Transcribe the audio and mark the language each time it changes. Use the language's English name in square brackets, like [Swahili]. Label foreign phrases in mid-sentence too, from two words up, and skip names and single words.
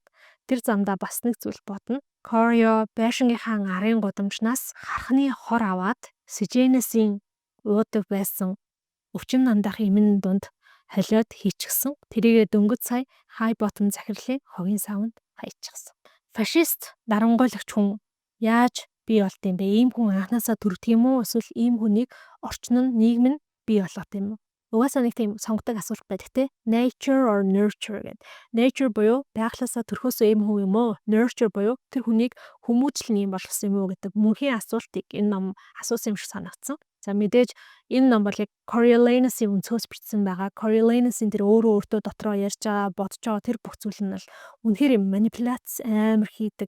[Mongolian] Тэр замдаа бас нэг зүйл бодно. Корио байшингийнхаа арын гудамжнаас хархны хор аваад Сиженесийн уудаг байсан өвчин намдах эмийн дунд холиод хийчихсэн. Тэрийгэ дөнгөж сая хай ботом захирлын хогийн савнд хаячихсан. Фашист дарангуйлагч хүн яаж бий болт юм бэ? Ийм хүн анханасаа төрдөг юм уу? Эсвэл ийм хүнийг орчин нь нийгэм нь бий болгох юм уу? Угаасаа нэг тийм сонгодог асуулт байдаг те. [English] Nature or nurture [Mongolian] гэдэг. Nature буюу байглаасаа төрхөөсөө ийм хүн юм уу? Nurture буюу тэр хүнийг хүмүүжил нь ийм болгосон юм уу гэдэг мөнхийн асуултыг энэ ном асуусан юм шиг санагдсан. За мэдээж энэ ном бол яг Coriolanus-ийн өнцгөөс бичсэн байгаа. Coriolanus-ийн тэр өөртөө дотроо ярьж байгаа, бодож байгаа тэр бүх зүйл нь бол үнэхээр юм манипуляц амар хийдэг.